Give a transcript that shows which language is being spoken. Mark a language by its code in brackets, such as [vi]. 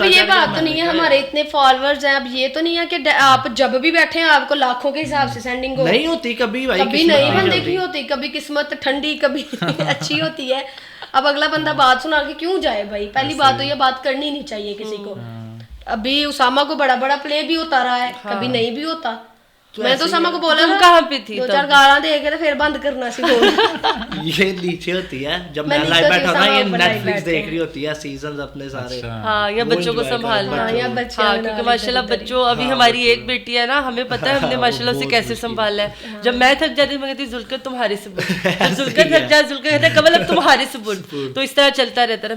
[ur] یہ بات تو نہیں ہے, ہمارے اتنے فالوورز ہیں, اب یہ تو نہیں ہے کہ آپ جب بھی بیٹھے ہیں آپ کو لاکھوں کے حساب سے سینڈنگ ہو, نہیں ہوتی کبھی, کبھی نہیں بندے کی ہوتی, کبھی قسمت ٹھنڈی کبھی اچھی ہوتی ہے. اب اگلا بندہ بات سنا کے کیوں جائے بھائی, پہلی بات تو یہ بات کرنی نہیں چاہیے کسی کو. ابھی اسامہ کو بڑا بڑا پلے بھی ہوتا رہا ہے, کبھی نہیں بھی ہوتا. میں تو اسامہ کو بولا تھا کہاں پہ تھی [pa] 2-4 گالاں دے کے پھر بند کرنا سی بولنا. [ur] یہ نیچے ہوتی ہے جب میں لائیو بیٹھا نا, یہ نیٹ فلکس دیکھ رہی ہوتی ہے سیزنز اپنے سارے, ہاں, یا بچوں کو سنبھالنا, کیونکہ ماشاءاللہ بچوں, ابھی ہماری ایک بیٹی ہے نا, ہمیں پتہ ہے ہم نے ماشاءاللہ اسے کیسے سنبھالا ہے. جب میں تھک جاتی میں کہتی ذوالفقار تمہارے سے بول, ذوالفقار تھک جائے ذوالفقار کہتا ہے کمل اب تمہارے سے بول, تو اس طرح چلتا رہتا ہے.